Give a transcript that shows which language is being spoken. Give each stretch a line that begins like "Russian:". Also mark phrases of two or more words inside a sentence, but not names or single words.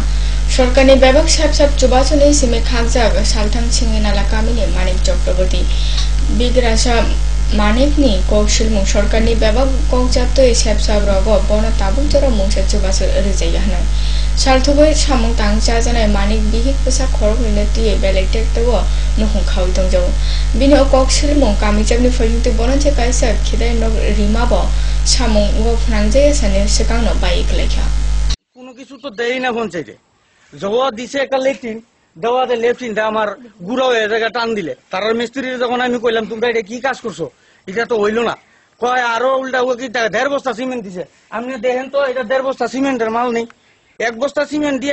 Kok Borok: Sorkani bebak sab chubachoni sime khakjag salthang chingi nala kamini Manik Chakraborty bigrasa Manikni kokshilmung sorkani bebak kokjapto ei sab rogo bono tabuk jora mungsa chubach rijayahna. Salthuboi samung tangcha janai Manik bihik pesa khorokni tiye belek tektawo nukhung khawi tongjo. Bini o kokshilmung kamijabni phajungte bono che kaisa khidai nok rimabo samung wo phnangjaya sane sekangno baik lekha.
Bangla: কোনো কিছু তো দেই না পঞ্চায়েতে জবা দিছে একটা লেট্রিন দেওয়াতে লেট্রিনটা আমার গুড়া হয়ে জায়গা টান দিলে তার মিস্ত্রির যখন আমি কইলাম তোমরা এটা কি কাজ করছো এটা তো হইলো না কয় আরো উল্টা ও কি 1.5 বস্তা সিমেন্ট দিছে আপনি দেখেন তো এটা 1.5 বস্তা সিমেন্টের মাল নেই 1 বস্তা সিমেন্ট দিয়ে